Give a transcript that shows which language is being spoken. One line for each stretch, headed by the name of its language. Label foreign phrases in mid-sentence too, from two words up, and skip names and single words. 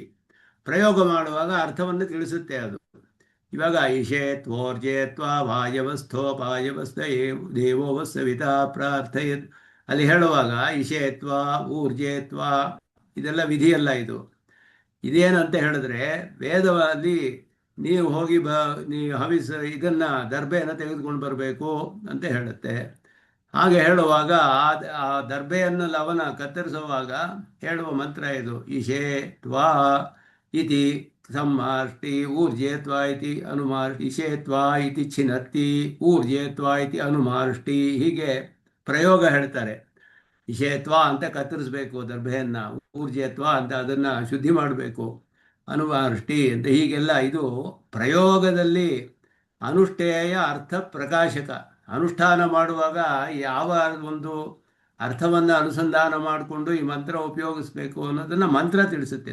Kannada: ಪ್ರಯೋಗ ಮಾಡುವಾಗ ಅರ್ಥವನ್ನು ತಿಳಿಸುತ್ತೆ ಅದು. ಇವಾಗ
Sanskrit: ಇಷೇತ್ವೋರ್ಜೇತ್ವ ವಾಯವಸ್ಥೋಪಾಯವಸ್ಥ ದೇವೋವಸ್ಸವಿತಾ ಪ್ರಾರ್ಥಯತ್
Kannada: ಅಲ್ಲಿ ಹೇಳುವಾಗ
Sanskrit: ಇಷೇತ್ವ ಊರ್ಜೇತ್ವ
Kannada: ಇದೆಲ್ಲ ವಿಧಿಯಲ್ಲ. ಇದೇನು ಅಂತ ಹೇಳಿದ್ರೆ, ವೇದದಲ್ಲಿ ನೀವು ಹೋಗಿ ನೀವು ಹವಿಸ್ ಇದನ್ನು ದರ್ಬೆಯನ್ನು ತೆಗೆದುಕೊಂಡು ಬರಬೇಕು ಅಂತ ಹೇಳುತ್ತೆ. ಹಾಗೆ ಹೇಳುವಾಗ ಆ ದರ್ಬೆಯನ್ನು ಲವನ ಕತ್ತರಿಸುವಾಗ ಹೇಳುವ ಮಂತ್ರ ಇದು.
Sanskrit: ಇಷೇ ತ್ವಾ ಇತಿ ಸಂಮಾಷ್ಟಿ ಊರ್ಜೇತ್ವಾ ಇತಿ ಅನುಮಾಷ್ಟಿ, ಇಷೇತ್ವಾ ಇತಿ ಛಿನತ್ತಿ ಊರ್ಜೇತ್ವಾ ಇತಿ ಅನುಮಾಷ್ಟಿ.
Kannada: ಹೀಗೆ ಪ್ರಯೋಗ ಹೇಳ್ತಾರೆ. ಇಷೇತ್ವಾ ಅಂತ ಕತ್ತರಿಸ್ಬೇಕು ದರ್ಭೆಯನ್ನು, ಊರ್ಜೇತ್ವಾ ಅಂತ ಅದನ್ನು ಶುದ್ಧಿ ಮಾಡಬೇಕು, ಅನುಮಾಷ್ಟಿ ಅಂತ ಹೀಗೆಲ್ಲ. ಇದು ಪ್ರಯೋಗದಲ್ಲಿ ಅನುಷ್ಠೇಯ ಅರ್ಥ ಪ್ರಕಾಶಕ. ಅನುಷ್ಠಾನ ಮಾಡುವಾಗ ಯಾವ ಒಂದು ಅರ್ಥವನ್ನು ಅನುಸಂಧಾನ ಮಾಡಿಕೊಂಡು ಈ ಮಂತ್ರ ಉಪಯೋಗಿಸ್ಬೇಕು ಅನ್ನೋದನ್ನು ಮಂತ್ರ ತಿಳಿಸುತ್ತೆ.